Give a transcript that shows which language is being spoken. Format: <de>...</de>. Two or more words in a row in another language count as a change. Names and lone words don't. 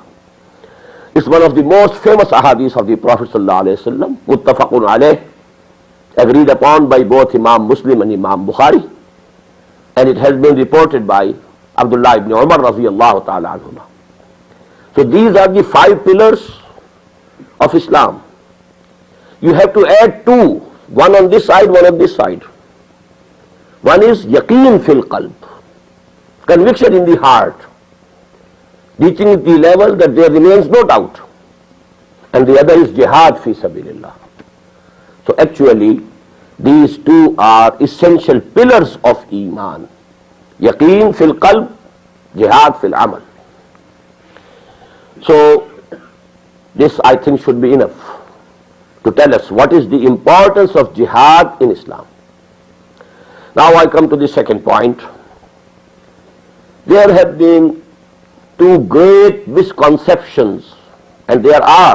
<en>It's one of the most famous ahadith of the Prophet</en> <ar>صلى الله عليه وسلم، متفق عليه,</ar> <en>agreed upon by both Imam Muslim and Imam Bukhari, and it has been reported by Abdullah ibn Umar</en> <ar>رضي الله تعالى عنهما.</ar> <en>So these are the 5 pillars of Islam. You have to add 2, one on this side, one on this side. One is</en> <ar>يقين في القلب,</ar> <en>conviction in the heart, reaching the level that there remains no doubt. And the other is</en> <ar>جهاد في سبيل الله.</ar> <en>So actually these 2 are essential pillars of Iman.</en> <ar>يقين في القلب, جهاد في العمل.</ar> <en>So this I think should be enough to tell us what is the importance of jihad in Islam. Now I come to the second point. There have been 2 great misconceptions, and there are.</en>